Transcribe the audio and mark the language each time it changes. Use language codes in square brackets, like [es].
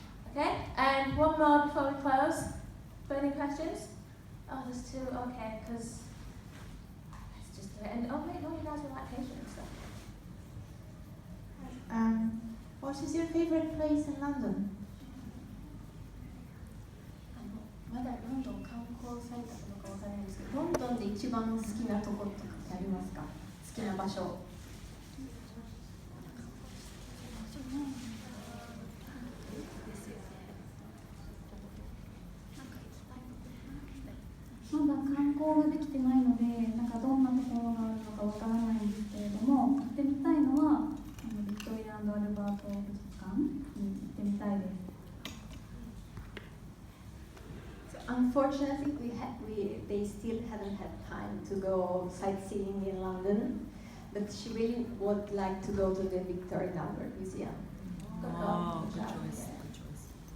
[en] Okay, and one more before we close. Burning questions? Oh, there's two. Okay, because let's just do it. And oh wait, no, you guys were like patient and stuff. What is your favorite place in London? [ja] まだロンドン観光されたことかわからないんですけど、ロンドンで一番好きなところとかってありますか？好きな場所。まだ観光ができてないので、なんかどんなところがあるのかわからないんですけれども、行ってみたいのはビクトリア&アルバート美術館に行ってみたいです。 [en] Unfortunately, they still haven't had time to go sightseeing in London, but she really would like to go to the Victoria and Albert Museum. Oh, good choice, good choice.